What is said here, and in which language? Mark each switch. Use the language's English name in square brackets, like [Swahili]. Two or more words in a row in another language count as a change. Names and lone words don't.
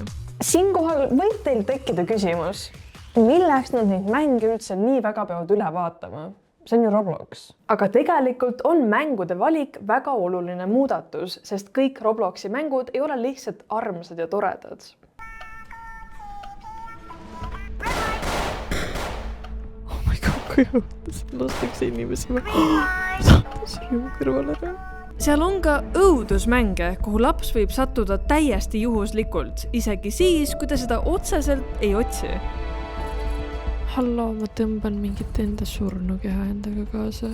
[Estonian] Siinkohal võib teil tekkida küsimus, milleks nad neid mänge üldse nii väga peavad üle vaatama? See on ju Roblox. Aga tegelikult on mängude valik väga oluline muudatus, sest kõik Robloxi mängud ei ole lihtsalt armsad ja toredad. [English] Oh my god, [Estonian] kui õudus. Lastakse inimesi. Sattus rüüm kõrvale ära. Seal on ka õudusmänge, kuhu laps võib sattuda täiesti juhuslikult, isegi siis, kui ta seda otseselt ei otsi. Hallo, ma tõmban mingit enda surnukeha endaga kaasa.